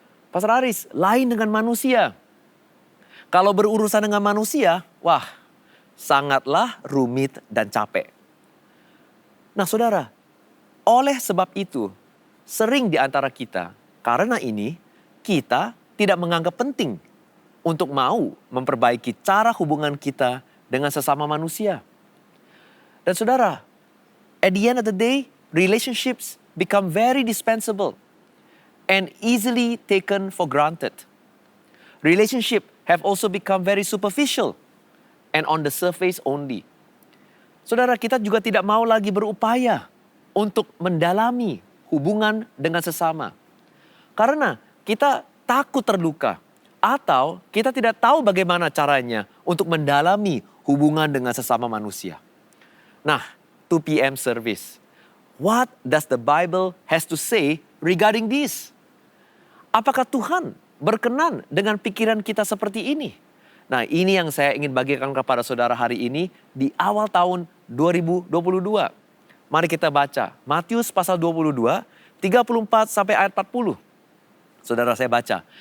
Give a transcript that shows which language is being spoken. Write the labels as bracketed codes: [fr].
[id] Pastor Aris, lain dengan manusia. Kalau berurusan dengan manusia, wah, sangatlah rumit dan capek. Nah saudara, oleh sebab itu, sering di antara kita, karena ini, kita tidak menganggap penting untuk mau memperbaiki cara hubungan kita dengan sesama manusia. Dan saudara, [en] at the end of the day, relationships become very dispensable and easily taken for granted. Relationships have also become very superficial and on the surface only. [id] Saudara, kita juga tidak mau lagi berupaya untuk mendalami hubungan dengan sesama. Karena kita takut terluka atau kita tidak tahu bagaimana caranya untuk mendalami hubungan dengan sesama manusia. [en] Nah, 2PM service. What does the Bible has to say regarding this? [id] Apakah Tuhan berkenan dengan pikiran kita seperti ini? Nah, ini yang saya ingin bagikan kepada saudara hari ini di awal tahun 2022. Mari kita baca Matius pasal 22, 34 sampai ayat 40. Saudara, saya baca.